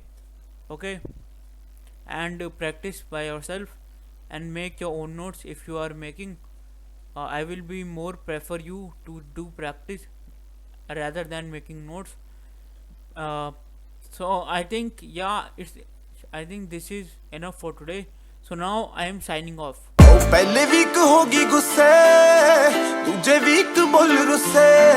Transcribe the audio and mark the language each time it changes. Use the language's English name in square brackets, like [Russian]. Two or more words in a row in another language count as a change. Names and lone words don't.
[English] Okay, and practice by yourself and make your own notes if you are making. I will be more prefer you to do practice rather than making notes. uh, so I think, yeah, I think this is enough for today. So now I am signing off. [Punjabi] ਪਹਿਲੇ ਵੀਕ ਹੋਗੀ ਗੁੱਸੇ ਦੂਜੇ ਵੀਕ ਬੋਲ ਰੁੱਸੇ